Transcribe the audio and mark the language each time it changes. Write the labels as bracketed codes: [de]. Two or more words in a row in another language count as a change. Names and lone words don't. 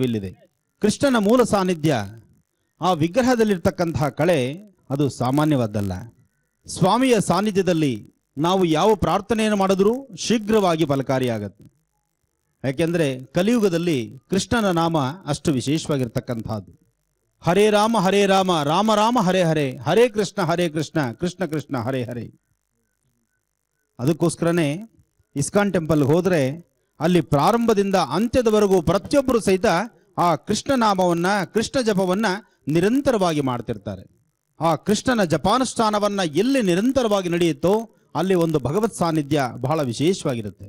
[kn] ಕೃಷ್ಣನ ಮೂಲ ಸಾನ್ನಿಧ್ಯ ಆ ವಿಗ್ರಹದಲ್ಲಿರ್ತಕ್ಕಂತಹ ಕಳೆ ಅದು ಸಾಮಾನ್ಯವಾದ್ದಲ್ಲ. ಸ್ವಾಮಿಯ ಸಾನ್ನಿಧ್ಯದಲ್ಲಿ ನಾವು ಯಾವ ಪ್ರಾರ್ಥನೆಯನ್ನು ಮಾಡಿದ್ರೂ ಶೀಘ್ರವಾಗಿ ಫಲಕಾರಿಯಾಗತ್ತೆ. ಯಾಕೆಂದರೆ ಕಲಿಯುಗದಲ್ಲಿ ಕೃಷ್ಣನ ನಾಮ ಅಷ್ಟು ವಿಶೇಷವಾಗಿರ್ತಕ್ಕಂಥದ್ದು. [sa] ಹರೇ ರಾಮ ರಾಮ ರಾಮ ಹರೇ ಹರೇ, ಹರೇ ಕೃಷ್ಣ ಕೃಷ್ಣ ಕೃಷ್ಣ ಹರೇ ಹರೇ. [kn] ಅದಕ್ಕೋಸ್ಕರನೇ ಇಸ್ಕಾನ್ ಟೆಂಪಲ್ಗೆ ಹೋದರೆ ಅಲ್ಲಿ ಪ್ರಾರಂಭದಿಂದ ಅಂತ್ಯದವರೆಗೂ ಪ್ರತಿಯೊಬ್ಬರು ಸಹಿತ ಆ ಕೃಷ್ಣ ನಾಮವನ್ನ, ಕೃಷ್ಣ ಜಪವನ್ನ ನಿರಂತರವಾಗಿ ಮಾಡ್ತಿರ್ತಾರೆ. ಆ ಕೃಷ್ಣನ ಜಪಾನುಷ್ಠಾನವನ್ನ ಎಲ್ಲಿ ನಿರಂತರವಾಗಿ ನಡೆಯುತ್ತೋ ಅಲ್ಲಿ ಒಂದು ಭಗವತ್ ಸಾನ್ನಿಧ್ಯ ಬಹಳ ವಿಶೇಷವಾಗಿರುತ್ತೆ.